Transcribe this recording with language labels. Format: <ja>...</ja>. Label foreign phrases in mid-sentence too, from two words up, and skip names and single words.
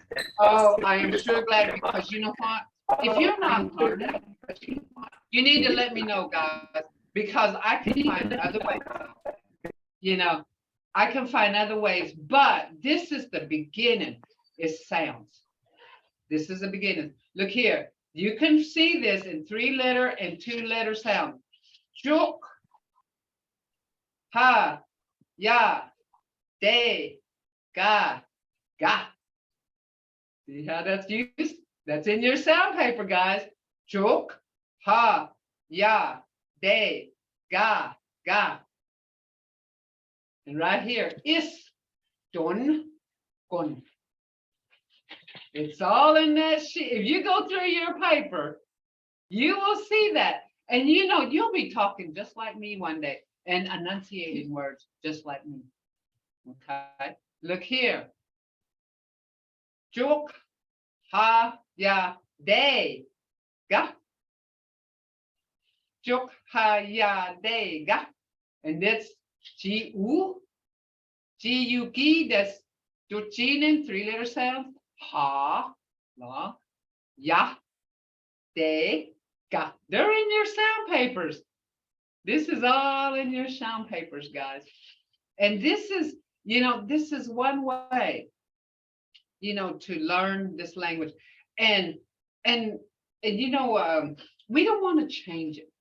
<en>Oh, I am sure glad because you know what? If you're not learning, you need to let me know, guys, because I can find other ways. You know, I can find other ways, but this is the beginning. It sounds. This is the beginning. Look here. You can see this in 3-letter and 2-letter sound. Chuk, ha, ya, de, ga, ga. See how that's used? That's in your sound paper, guys. Chuk, ha, ya, de, ga, ga. And right here, is, dun, gun. It's all in that sheet. If you go through your paper, you will see that. And you know, you'll be talking just like me one day and enunciating words just like me. Okay, look here. Juk, ha, ya, de, ga. Juk, ha, ya, de, ga. And that's G-U, G-U-G, that's Juchinen, 3-letter sounds. Ha, la, ya, de, ga. They're in your sound papers. This is all in your sound papers, guys. And this is, you know, this is one way, you know, to learn this language. And And we don't want to change it.</en>